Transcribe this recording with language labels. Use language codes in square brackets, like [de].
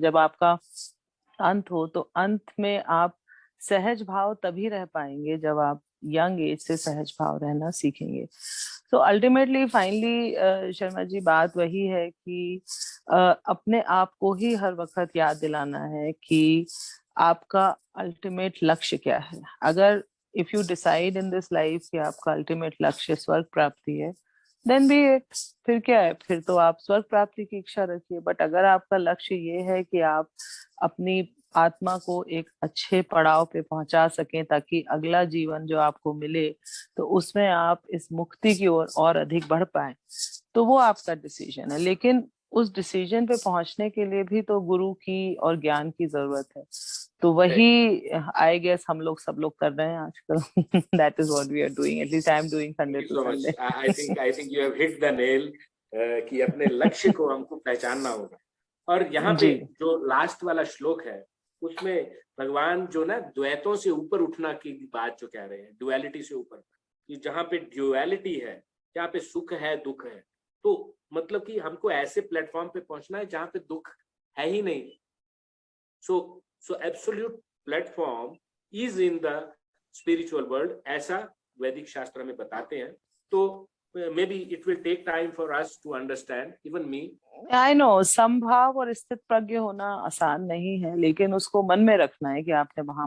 [hi] जब आपका अंत हो तो अंत में आप सहज भाव तभी रह पाएंगे जब आप यंग एज से सहज भाव रहना सीखेंगे। तो अल्टीमेटली फाइनली शर्मा जी, बात वही है कि अपने आप को ही हर वक्त याद दिलाना है कि आपका अल्टीमेट लक्ष्य क्या है। अगर [en] if you decide in this life [hi] कि आपका ultimate लक्ष्य स्वर्ग प्राप्ति है, [en] then be it. [hi] फिर क्या है, फिर तो आप स्वर्ग प्राप्ति की इच्छा रखिए. बट अगर आपका लक्ष्य ये है कि आप अपनी आत्मा को एक अच्छे पड़ाव पे पहुंचा सकें ताकि अगला जीवन जो आपको मिले तो उसमें आप इस मुक्ति की ओर और अधिक बढ़ पाए, तो वो आपका डिसीजन है. लेकिन उस डिसीजन पे पहुंचने के लिए भी तो गुरु की और ज्ञान की जरूरत है. तो वही [en] I guess [hi] हम लोग सब लोग कर रहे हैं आजकल. [en] That is what we are doing. At least I am doing Sunday Thank you too so much. Sunday. I think you have hit the nail [hi] कि अपने लक्ष्य को हमको पहचानना होगा. और यहाँ पे जी. जो लास्ट वाला श्लोक है उसमें भगवान जो ना द्वैतों से ऊपर उठना की बात जो कह रहे हैं, ड्युअलिटी से ऊपर, कि जहाँ पे ड्युअलिटी है, जहाँ पे सुख है दुख है, तो मतलब कि हमको ऐसे प्लेटफॉर्म पे पहुंचना है जहाँ पे दुख है ही नहीं. [en] So absolute platform is in the spiritual world, [hi] ऐसा वैदिक शास्त्र में बताते हैं. [en] तो maybe it will take time for us to understand, even me. I know [hi] समभाव और स्थित प्रज्ञ होना आसान नहीं है, लेकिन उसको मन में रखना है कि आपने वहां